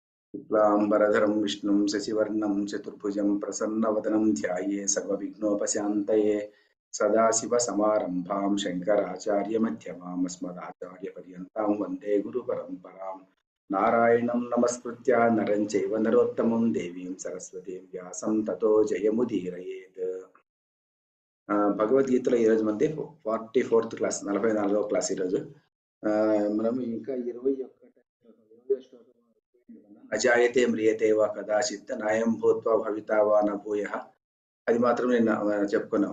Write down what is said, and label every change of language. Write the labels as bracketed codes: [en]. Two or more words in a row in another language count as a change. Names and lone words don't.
[sa] शुक्लाम्बरधरं विष्णुं शशिवर्णं चतुर्भुजं प्रसन्नवदनं ध्याये सर्वविघ्नोपशान्तये सदाशिवसमारम्भां शङ्कराचार्यमध्यमाम् अस्मदाचार्यपर्यन्तां वन्दे गुरुपरम्परां नारायणं नमस्कृत्य नरं चैव नरोत्तमं देवीं सरस्वतीं व्यासं ततो जयमुदीरयेत्। [te] భగవద్గీతలో ఈరోజు మంది 44th క్లాస్ 44వ క్లాస్ ఈరోజు మనం ఇంకా 21 శ్లోకం [sa] अजायते म्रियते वा कदाचित् नायं भूत्वा भविता वा न भूयः [te] అది మాత్రం నేను చెప్పుకున్నాం.